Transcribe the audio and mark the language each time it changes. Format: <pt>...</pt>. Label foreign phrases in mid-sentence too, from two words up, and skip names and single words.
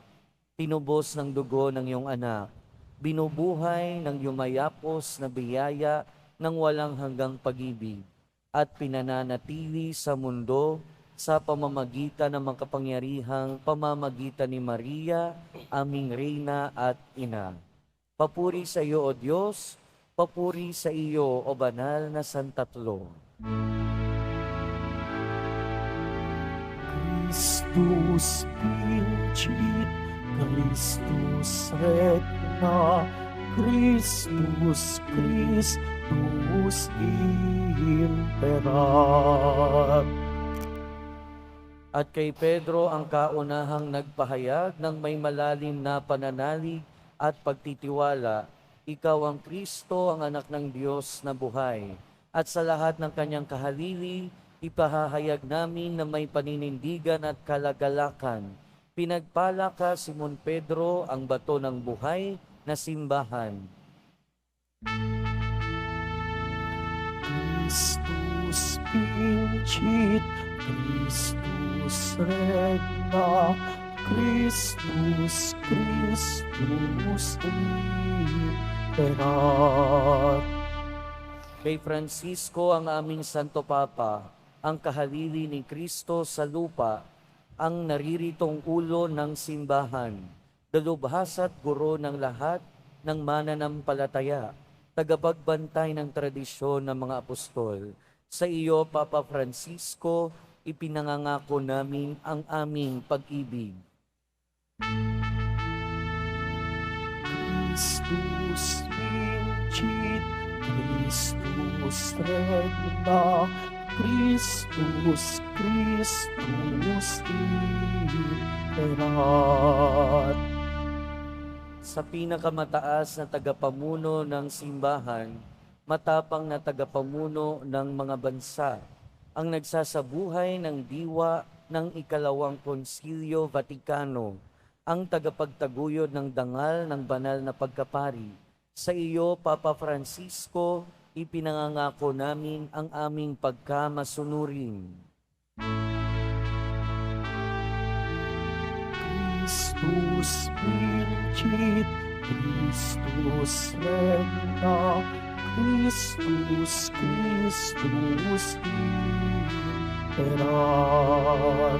<tl>Tinubos ng dugo ng iyong anak, binubuhay ng yumayapos na biyaya ng walang hanggang pag-ibig, at pinananatili sa mundo sa pamamagitan ng makapangyarihang pamamagitan ni Maria, aming Reyna at Ina. Papuri sa iyo, O Diyos, papuri sa iyo, O Banal na Santatlo.</tl> <la>Christus vincit, Christus regna, Christus imperat.</la> <tl>At kay Pedro ang kaunahang nagpahayag ng may malalim na pananalig at pagtitiwala, ikaw ang Kristo, ang anak ng Diyos na buhay. At sa lahat ng kanyang kahalili, ipahahayag namin na may paninindigan at kalagalakan. Pinagpala ka, Simon Pedro, ang bato ng buhay na simbahan.</tl> <la>Christus vincit, Christus regna, Christus imperat.</la> <tl>Kay Francisco, ang aming Santo Papa, ang kahalili ni Kristo sa lupa, ang nariritong ulo ng simbahan, dalubhas at guro ng lahat ng mananampalataya, tagapagbantay ng tradisyon ng mga apostol. Sa iyo, Papa Francisco, ipinangangako namin ang aming pag-ibig.</tl> <la>Christus vincit, Christus regna, Christus imperat.</la> <tl>Sa pinakamataas na tagapamuno ng simbahan, matapang na tagapamuno ng mga bansa, ang nagsasabuhay ng diwa ng ikalawang Konsilyo Vatikano, ang tagapagtaguyod ng dangal ng banal na pagkapari. Sa iyo, Papa Francisco, ipinangangako namin ang aming pagkamasunurin.</tl> <la>Christus vincit, Christus regna, Christus, Christus imperat.</la>